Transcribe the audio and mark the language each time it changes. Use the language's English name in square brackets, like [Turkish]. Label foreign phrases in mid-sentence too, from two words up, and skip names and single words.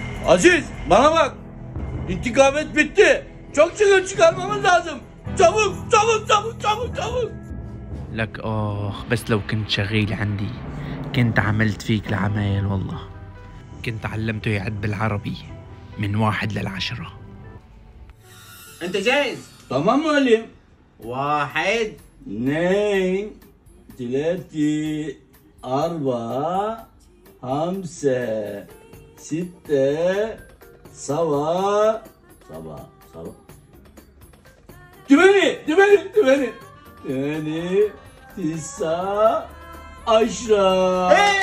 [Turkish] Aziz bana bak. İntikamet bitti. Çok çıkarmamız lazım. çabuk çabuk çabuk çabuk çabuk. [Arabic] لك بس لو كنت شغيل عندي كنت عملت فيك العمايل والله. كنت علمته يعد بالعربي من 1 ل10. انت جاهز؟ Tamam معلم. 1 2 3 4 5 6 7 8 8 9 10.